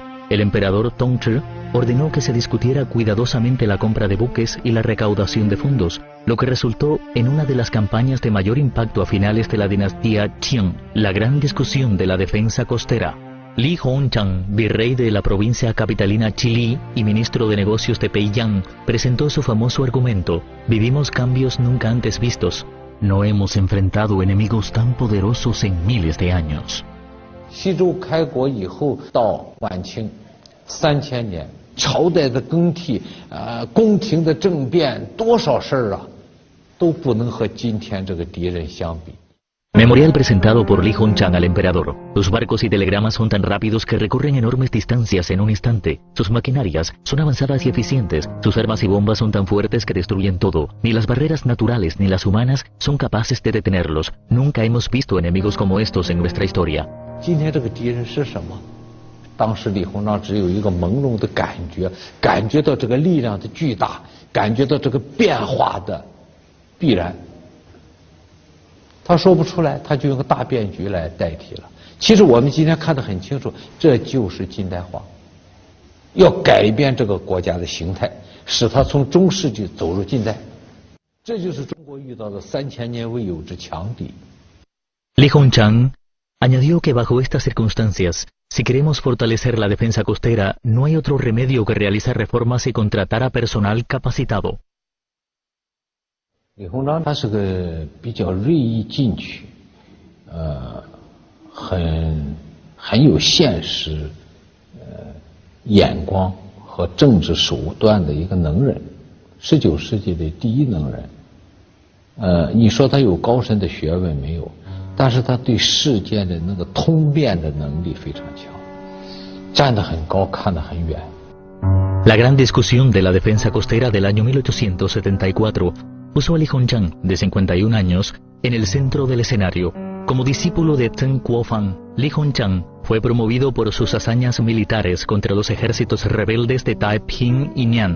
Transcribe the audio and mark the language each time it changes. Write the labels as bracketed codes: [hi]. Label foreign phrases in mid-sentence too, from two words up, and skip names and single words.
[es] El emperador Tongzhi ordenó que se discutiera cuidadosamente la compra de buques y la recaudación de fondos, lo que resultó en una de las campañas de mayor impacto a finales de la dinastía Qing, la gran discusión de la defensa costera. Li Hongzhang, virrey de la provincia capitalina Chili y ministro de negocios de Peiyang, presentó su famoso argumento: vivimos cambios nunca antes vistos. No hemos enfrentado enemigos tan poderosos en miles de años. [zh] 西周开国以后到晚清3000年，朝代的更替，宫廷的政变，多少事儿啊，都不能和今天这个敌人相比。 [es] Memorial presentado por Li Hongzhang al emperador. Sus barcos y telegramas son tan rápidos que recorren enormes distancias en un instante. Sus maquinarias son avanzadas y eficientes. Sus armas y bombas son tan fuertes que destruyen todo. Ni las barreras naturales ni las humanas son capaces de detenerlos. Nunca hemos visto enemigos como estos en nuestra historia. [zh] 今天这个敌人是什么？当时李鸿章只有一个朦胧的感觉，感觉到这个力量的巨大，感觉到这个变化的必然。他说不出来，他就用个大变局来代替了。其实我们今天看得很清楚，这就是近代化，要改变这个国家的形态，使它从中世纪走入近代。这就是中国遇到的3000年未有之强敌。 [es] Li Hongzhang añadió que bajo estas circunstancias, si queremos fortalecer la defensa costera, no hay otro remedio que realizar reformas y contratar a personal capacitado. [zh] 李鸿章他是个比较锐意进取，很有现实眼光和政治手段的一个能人，19世纪的第一能人。你说他有高深的学问没有？但是他对事件的那个通变的能力非常强，站得很高，看得很远。 [es] La gran discusión de la defensa costera del año 1874 puso a Li Hongzhang, de 51 años, en el centro del escenario. Como discípulo de Zheng Kuo-fan, Li Hongzhang fue promovido por sus hazañas militares contra los ejércitos rebeldes de Taiping y Nian.